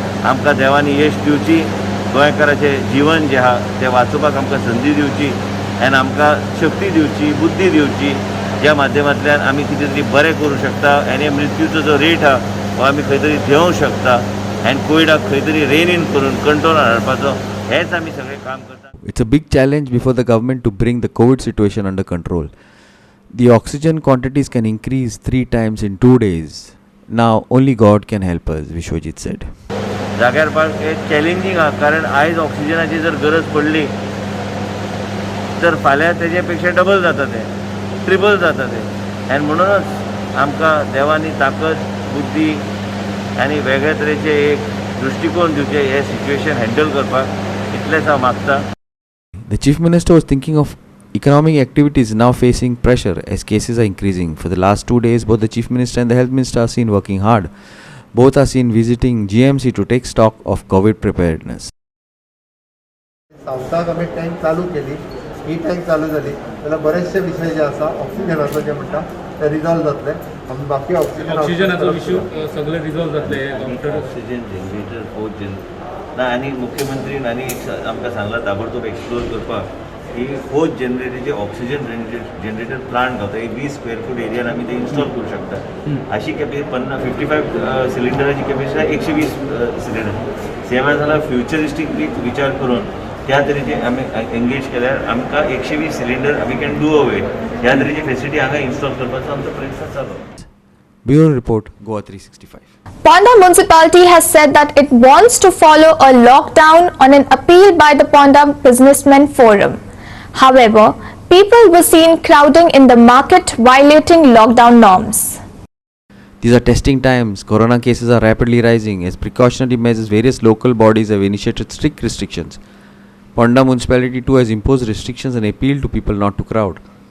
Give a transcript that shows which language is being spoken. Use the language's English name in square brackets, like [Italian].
[Goan Konkani] आमकां देवानी यश दिवची, गोंयकाराचें जिवन जें आहा तें वाचोवपाक आमकां संदी दिवची आनी आमकां शक्ती दिवची, बुद्धी दिवची, ज्या माध्यमांतल्यान आमी कितें तरी बरें करूं शकता आनी मृत्यूचो जो रेट आहा हो आमी खंय तरी देंवूंक शकता आनी कोविडाक खंय तरी रेन इन करून कंट्रोलान हाडपाचो हेच आमी सगळें काम करता. [English] It's a big challenge before the government to bring the COVID situation under control. The oxygen quantities can increase 3 times in 2 days. Now only God can help us, Vishwajit said. [Goan Konkani] जाग्यार पाक हे challenging आहा, कारण आयज ऑक्सिजनाची जर गरज पडली तर फाल्यां तेजे पेक्षा डबल जाता तें, ट्रिपल जाता तें. आनी म्हणूनच आमकां देवानी ताकद, बुद्धी आनी वेगळे तरेचे एक दृश्टिकोन दिवचे हे सिच्युएशन हँडल करपाक, इतलेंच हांव मागता. [English] The Chief Minister was thinking of economic activities now facing pressure as cases are increasing. For the last 2 days, both the Chief Minister and the Health Minister are seen working hard. Both are seen visiting GMC to take stock of COVID preparedness. [Goan Konkani] सावथाक आमी tank चालू केली, ही tank चालू जाली जाल्यार बरेचशे विशय जे आसा ऑक्सिजनाचो जे म्हणटा ते रिजॉल्व जातले. आमी बाकी ऑक्सिजनाचो इश्यू सगळे रिजॉल्व जातले. ऑक्सिजन जनरेटर फोर्थ ना आनी मुख्यमंत्रीन आनी आमकां सांगला ताबडतोब एक्सप्लोर करपाक की फोर्थ जनरेटरचे ऑक्सिजन जनरेटर प्लांट गावता. एक 20 स्क्वेअर फूट एरियान आमी ते इन्स्टॉल करूं शकता. अशी कॅपेसिटी 55 सिलिंडराची कॅपेसिटी आहे, 120 सिलिंडर. सेवा झाला फ्युचरिस्टीक विचार करून त्या तरेचे आमी एंगेज केल्यार आमकां 120 सिलिंडर आमी कॅन डू अवे ह्या तरेची फेसिलिटी हांगा इन्स्टॉल करपाचो आमचो प्रयत्न चालू. [English] Bureau Report, Goa 365. Ponda municipality has said that it wants to follow a lockdown on an appeal by the Ponda Businessmen Forum. However, people were seen crowding in the market violating lockdown norms. These are testing times. Corona cases are rapidly rising. As precautionary measures, various local bodies have initiated strict restrictions. Ponda municipality too has imposed restrictions and appealed to people not to crowd.